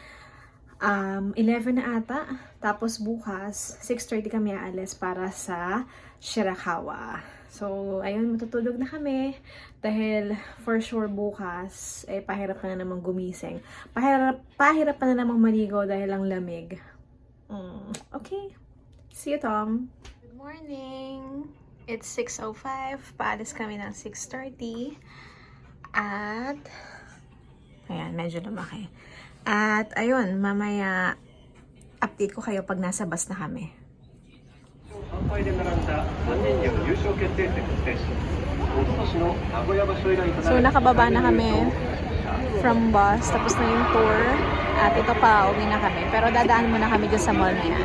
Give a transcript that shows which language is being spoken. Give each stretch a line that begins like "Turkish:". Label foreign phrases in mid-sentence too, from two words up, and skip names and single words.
Filipino: 11 na ata. Tapos bukas, 6:30 kami aalis para sa Shirakawa. So, ayun, matutulog na kami. Dahil,
English: for sure,
Filipino: bukas, pahirap na namang gumising. Pahirap pa na namang maligo dahil ang lamig.
English: Okay. See you, Tom. Good morning. It's 6:05.
Filipino: Paalis kami ng 6:30. At, Ayan, medyo lumaki. At ayun, mamaya update ko kayo pag nasa bus na kami.
Japanese: 3 敗で並んだ3人による優勝決定戦を制し、おととしの名古屋場所以来とな
Filipino: So
Japanese: る
Filipino: nakababa na kami
English: from bus,
Filipino: tapos na yung tour. At ito pa, uwi na kami. Pero dadaan muna kami dyan sa mall na yan.